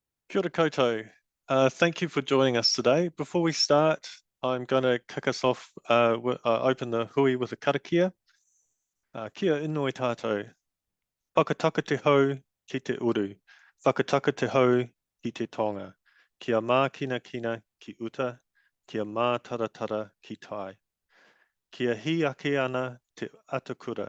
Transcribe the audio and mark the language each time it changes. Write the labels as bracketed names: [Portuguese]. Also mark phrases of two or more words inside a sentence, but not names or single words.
[Māori] Kia ora koutou. [English] Thank you for joining us today. Before we start, I'm going to kick us off, open the hui with a karakia. [Māori] Kia inoi tātou. Whakataka te hau ki te uru. Whakataka te hau ki te tonga. Kia mā kina kina ki uta. Kia mā taratara ki tai. Kia hi ake ana te atakura.